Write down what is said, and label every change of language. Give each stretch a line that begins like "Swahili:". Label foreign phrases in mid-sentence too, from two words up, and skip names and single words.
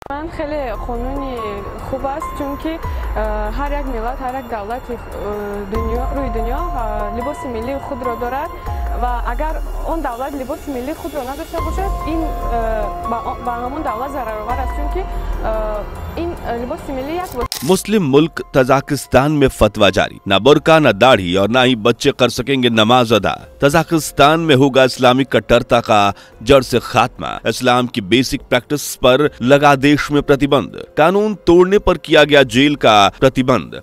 Persian: من خیلی قانونی خوب است چون که هر یک ملت هر یک دولت روی دنیا لباس ملی خود را دارد و اگر اون دولت لباس ملی خود را نداشته باشد این با همون دولت ضررآور است چون که این لباس ملی یک
Hindi: मुस्लिम मुल्क तजाकिस्तान में फतवा जारी, न बुर्का न दाढ़ी और न ही बच्चे कर सकेंगे नमाज अदा। तजाकिस्तान में होगा इस्लामिक कट्टरता का जड़ से खात्मा। इस्लाम की
English: basic practice
Hindi: पर लगा देश में प्रतिबंध। कानून तोड़ने पर किया गया जेल का प्रतिबंध।